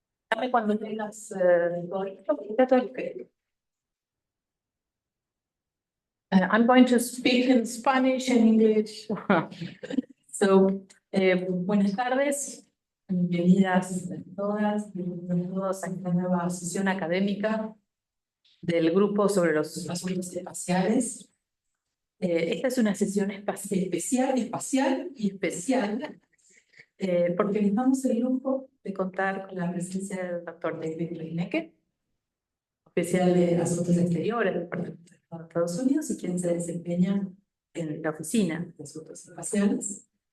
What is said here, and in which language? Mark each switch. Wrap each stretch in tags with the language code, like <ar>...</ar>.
<es>Dame cuando tengas todo listo. Está todo listo.</es> <en>I'm going to speak in Spanish and English.</en> <es>So, buenas tardes, bienvenidas todas, bienvenidos todos a esta nueva sesión académica del grupo sobre los asuntos espaciales. Esta es una sesión espacial y especial, porque les damos el lujo de contar con la presencia del doctor David Reinecke, oficial de Asuntos Exteriores del Departamento de Estado de Estados Unidos y quien se desempeña en la Oficina de Asuntos Espaciales.</es>